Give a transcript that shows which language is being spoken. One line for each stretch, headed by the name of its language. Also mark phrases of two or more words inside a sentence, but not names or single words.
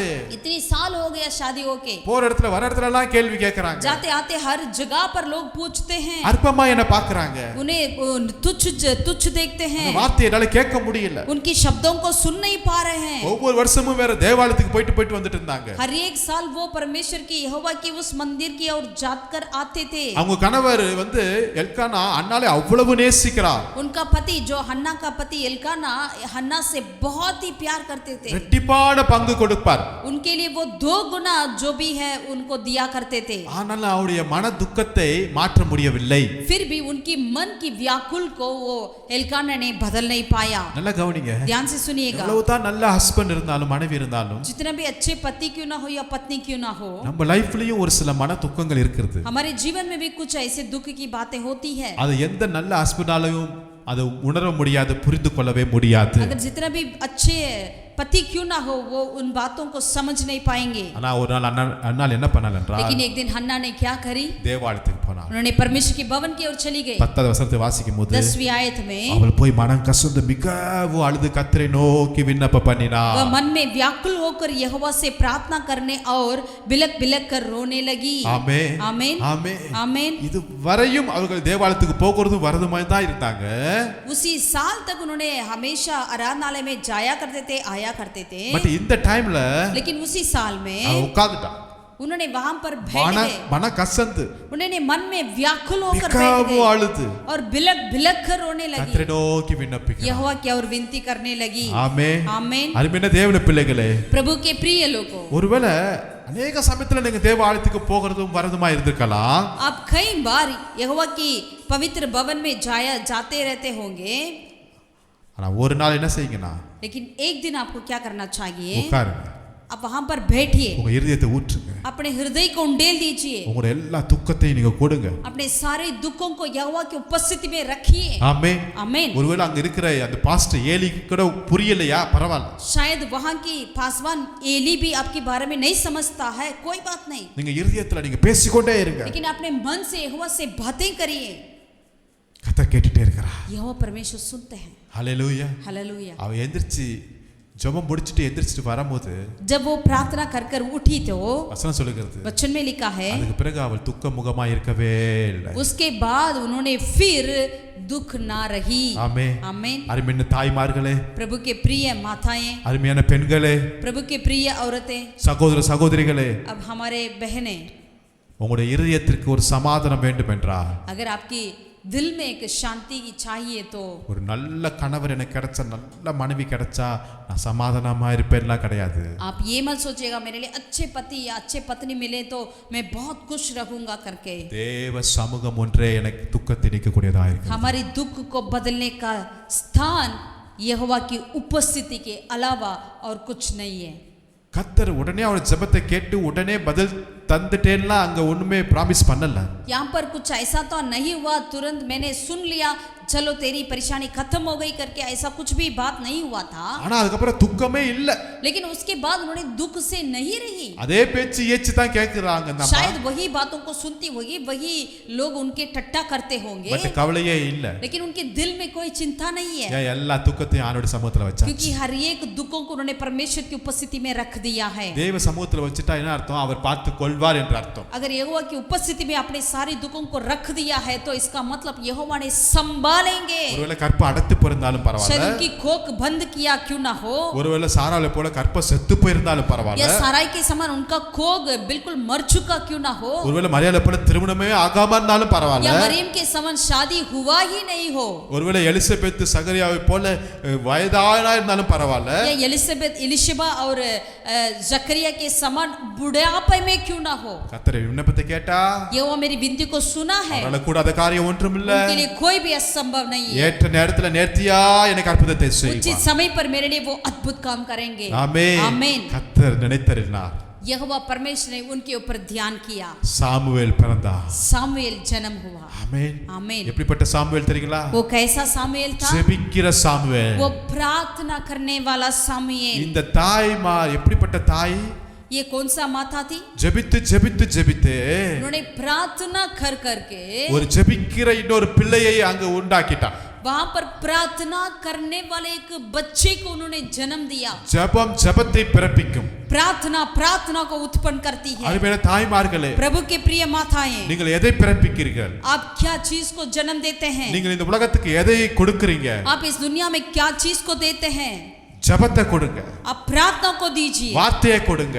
Hindi: इतनी साल हो गया शादी होके,
Tamil: போற இடத்துல வர இடத்துல எல்லாம் கேள்வி கேக்குறாங்க,
Hindi: जाते आते हर जगह पर लोग पूछते हैं,
Tamil: அற்பமா என்ன பாக்குறாங்க,
Hindi: उन्हें तुच्छ देखते हैं,
Tamil: வார்த்தை என்னால கேட்க முடியல.
Hindi: उनकी शब्दों को सुन नहीं पा रहे हैं.
Tamil: ஒவ்வொரு வருஷமும் வேற தேவாலயத்துக்கு போயிட்டு வந்துட்டு இருந்தாங்க.
Hindi: हर एक साल वो परमेश्वर की यहोवा की उस मंदिर की ओर जाकर आते थे.
Tamil: அவங்க கணவர் வந்து எல்கானா அன்னாலே அவ்வளவு நேசிக்கிறார்.
Hindi: उनका पति जो हन्ना का पति एलकाना हन्ना से बहुत ही प्यार करते थे.
Tamil: ரெட்டிப்பான பங்கு கொடுப்பார்.
Hindi: उनके लिए वो 2 गुना जो भी है उनको दिया करते थे.
Tamil: ஆனால் அவருடைய மன துக்கத்தை மாற்ற முடியவில்லை.
Hindi: फिर भी उनकी मन की व्याकुल को वो एलकाना ने बदल नहीं पाया.
Tamil: நல்லா கவனிங்க.
Hindi: ध्यान से सुनिएगा.
Tamil: எவ்வளவுதான் நல்ல ஹஸ்பண்ட் இருந்தாலும் மனைவி இருந்தாலும்
Hindi: जितना भी अच्छे पति क्यों ना हो या पत्नी क्यों ना हो,
Tamil: நம்ம லைஃப்லயும் ஒரு சில மன துக்கங்கள் இருக்குது.
Hindi: हमारे जीवन में भी कुछ ऐसे दुख की बातें होती है.
Tamil: அது எந்த நல்ல ஹஸ்பண்டாலையும் அதை உணர முடியாது, புரிந்து கொள்ளவே முடியாது.
Hindi: अगर जितना भी अच्छे पति क्यों ना हो वो उन बातों को समझ नहीं पाएंगे.
Tamil: ஆனா ஒரு நாள் அண்ணால் என்ன பண்ணால் என்றால்,
Hindi: लेकिन एक दिन हन्ना ने क्या करी,
Tamil: தேவாலயத்துக்கு போனார்.
Hindi: उन्होंने परमेश्वर के भवन की ओर चली गई.
Tamil: 10வது வசனத்தை வாசிக்கும் போது
Hindi: 10वीं आयत में
Tamil: அவள் போய் மனம் கசந்து மிகவும் அழுது கர்த்தரை நோக்கி விண்ணப்பம் பண்ணினார்.
Hindi: वह मन में व्याकुल होकर यहोवा से प्रार्थना करने और बिलक बिलक कर रोने लगी.
Tamil: ஆமென்,
Hindi: आमीन,
Tamil: ஆமென்,
Hindi: आमीन.
Tamil: இது வரையும் அவர்கள் தேவாலயத்துக்கு போகிறதும் வரதுமாய் தான் இருந்தாங்க.
Hindi: उसी साल तक उन्होंने हमेशा आराधनालय में जाया करते थे, आया करते थे.
Tamil: பட் இந்த டைம்ல
Hindi: लेकिन उसी साल में
Tamil: உட்கார்ந்துட்டான்.
Hindi: उन्होंने वहां पर बैठ गए.
Tamil: மன கசந்து
Hindi: उन्होंने मन में व्याकुल होकर बैठ
Tamil: மிகவும்
Hindi: गए
Tamil: அழுது
Hindi: और बिलक बिलक कर रोने लगी.
Tamil: கர்த்தரை நோக்கி விண்ணப்பிக்கிறார்.
Hindi: यहोवा की ओर विनती करने लगी.
Tamil: ஆமென்,
Hindi: आमीन.
Tamil: அருமையான தேவனுடைய பிள்ளைகளே,
Hindi: प्रभु के प्रिय लोगों,
Tamil: ஒருவேளை अनेक சமயத்துல நீங்க தேவாலயத்துக்கு போகிறதும் வரதுமா இருந்திருக்கலாம்.
Hindi: आप कई बार यहोवा की पवित्र भवन में जाते रहते होंगे.
Tamil: ஆனா ஒரு நாள் என்ன செய்யுங்கனா,
Hindi: लेकिन एक दिन आपको क्या करना चाहिए,
Tamil: உட்காருங்க,
Hindi: आप वहां पर बैठिए,
Tamil: உங்க இருதயத்தை ஊற்றுங்க,
Hindi: अपने हृदय को उंडेल दीजिए,
Tamil: உங்களுடைய எல்லா துக்கத்தையும் நீங்க கொடுங்க.
Hindi: अपने सारे दुखों को यहोवा की उपस्थिति में रखिए.
Tamil: ஆமென்,
Hindi: आमीन.
Tamil: ஒருவேளை அங்க இருக்கிற அந்த பாஸ்டர் ஏலிக்கு கூட புரியலையா, பரவாயில்லை.
Hindi: शायद वहां की पासवान एली भी आपके बारे में नहीं समझता है, कोई बात नहीं.
Tamil: நீங்க இருதயத்துல நீங்க பேசிக்கொண்டே இருங்க.
Hindi: लेकिन अपने मन से यहोवा से बातें करिए.
Tamil: கர்த்தர் கேட்டுட்டே இருக்கிறார்.
Hindi: यहोवा परमेश्वर सुनते हैं.
Tamil: ஹalleluya.
Hindi: हालेलुया.
Tamil: அவ எந்திரிச்சு ஜெபம் முடிச்சிட்டு எந்திரிச்சிட்டு வரும்போது
Hindi: जब वो प्रार्थना कर कर उठी तो
Tamil: வசனம் சொல்லுகிறது,
Hindi: वचन में लिखा है,
Tamil: அதுக்கு பிறகு அவள் துக்க முகமா இருக்கவே இல்லை.
Hindi: उसके बाद उन्होंने फिर दुख ना रही.
Tamil: ஆமென்,
Hindi: आमीन.
Tamil: அருமையான தாய்மார்களே,
Hindi: प्रभु के प्रिय माताएं,
Tamil: அருமையான பெண்களே,
Hindi: प्रभु के प्रिय औरतें,
Tamil: சகோதர சகோதரிகளே,
Hindi: अब हमारे बहनें,
Tamil: உங்களுடைய இருதயத்திற்கு ஒரு சமாதானம் வேண்டும் என்றால்,
Hindi: अगर आपकी दिल में एक शांति की चाहिए तो
Tamil: ஒரு நல்ல கணவர் எனக்கு கிடைச்சா நல்ல மனைவி கிடைச்சா நான் சமாதானமா இருப்பேன்லாம் கிடையாது.
Hindi: आप ये मत सोचिएगा मेरे लिए अच्छे पति या अच्छे पत्नी मिले तो मैं बहुत खुश रहूंगा करके।
Tamil: தேவ சமூகம் ஒன்றே எனக்கு துக்கத்தை நீக்கக்கூடியதா இருக்கு.
Hindi: हमारी दुख को बदलने का स्थान यहोवा की उपस्थिति के अलावा और कुछ नहीं है।
Tamil: கர்த்தர் உடனே அவர் ஜெபத்தை கேட்டு உடனே பதில் தந்துட்டேன்னா அங்க ஒண்ணுமே ப்ராமிஸ் பண்ணல.
Hindi: यहाँ पर कुछ ऐसा तो नहीं हुआ तुरंत मैंने सुन लिया चलो तेरी परेशानी खत्म हो गई करके, ऐसा कुछ भी बात नहीं हुआ था।
Tamil: ஆனா அதுக்கு அப்புறம் துக்கமே இல்ல.
Hindi: लेकिन उसके बाद उन्होंने दुख से नहीं रही।
Tamil: அதே பேச்சு ஏச்சு தான் கேக்குறாங்க நம்ம.
Hindi: शायद वही बातों को सुनती होगी, वही लोग उनके टट्टा करते होंगे,
Tamil: பட் கவலையே இல்ல.
Hindi: लेकिन उनके दिल में कोई चिंता नहीं है।
Tamil: ஏன் எல்லா துக்கத்தையும் ஆண்டவருடைய சமூகத்துல வச்சாச்சு.
Hindi: क्योंकि हर एक दुखों को उन्होंने परमेश्वर की उपस्थिति में रख दिया है।
Tamil: தேவ சமூகத்துல வச்சிட்டா என்ன அர்த்தம்? அவர் பார்த்து கொள்வார் என்ற அர்த்தம்.
Hindi: अगर यहोवा की उपस्थिति में अपने सारे दुखों को रख दिया है तो इसका मतलब यहोवा ने संभालेंगे।
Tamil: ஒருவேளை கற்ப அடைத்து போயிருந்தாலும் பரவாயில்லை.
Hindi: शायद उनकी कोख बंद किया क्यों ना हो,
Tamil: ஒருவேளை சாராளை போல கற்ப செத்து போயிருந்தாலும்
Hindi: या
Tamil: பரவாயில்லை.
Hindi: साराई के समान उनका कोग बिल्कुल मर चुका क्यों ना हो,
Tamil: ஒருவேளை மரியாதை போல திருமணமே ஆகாம இருந்தாலும்
Hindi: या
Tamil: பரவாயில்லை.
Hindi: मरियम के समान शादी हुआ ही नहीं हो,
Tamil: ஒருவேளை எலிசபெத் சகரியாவை போல வயதானா இருந்தாலும் பரவாயில்லை.
Hindi: या एलिसबेथ एलिशबा और जकरिया के समान बुढ़ापे में क्यों ना हो।
Tamil: கர்த்தர் விண்ணப்பத்தை கேட்டா
Hindi: यहोवा मेरी विनती को सुना है,
Tamil: அவரால கூடாத காரியம் ஒன்றும் இல்ல.
Hindi: उनके लिए कोई भी असंभव नहीं है।
Tamil: ஏற்ற நேரத்துல நேர்த்தியா எனக்கு அற்புதத்தை
Hindi: उचित
Tamil: செய்வார்.
Hindi: समय पर मेरे लिए वो अद्भुत काम करेंगे।
Tamil: ஆமென்.
Hindi: आमीन।
Tamil: கர்த்தர் நினைத்தருளினார்.
Hindi: यहोवा परमेश्वर ने उनके ऊपर ध्यान किया,
Tamil: சாமுவேல் பிறந்தார்.
Hindi: सामुएल जन्म हुआ।
Tamil: ஆமென்.
Hindi: आमीन।
Tamil: எப்படிப்பட்ட சாமுவேல் தெரியுங்களா?
Hindi: वो कैसा सामुएल था?
Tamil: ஜெபிக்கிற சாமுவேல்.
Hindi: वो प्रार्थना करने वाला सामुएल।
Tamil: இந்த தாய்மார் எப்படிப்பட்ட தாய்?
Hindi: ये कौन सा माता थी?
Tamil: ஜெபித்து ஜெபித்து ஜெபித்து
Hindi: उन्होंने प्रार्थना कर करके
Tamil: ஒரு ஜெபிக்கிற இன்னொரு பிள்ளையை அங்க உண்டாக்கிட்டான்.
Hindi: वहां पर प्रार्थना करने वाले एक बच्चे को उन्होंने जन्म दिया।
Tamil: ஜெபம் ஜெபத்தை பிறப்பிக்கும்.
Hindi: प्रार्थना प्रार्थना को उत्पन्न करती है।
Tamil: அருமையான தாய்மார்களே,
Hindi: प्रभु के प्रिय माताएं,
Tamil: நீங்கள் எதை பிறப்பிக்கிறீர்கள்?
Hindi: आप क्या चीज को जन्म देते हैं?
Tamil: நீங்கள் இந்த உலகத்துக்கு எதை கொடுக்கிறீங்க?
Hindi: आप इस दुनिया में क्या चीज को देते हैं?
Tamil: ஜெபத்தை கொடுங்க.
Hindi: आप प्रार्थना को दीजिए,
Tamil: வார்த்தையை கொடுங்க.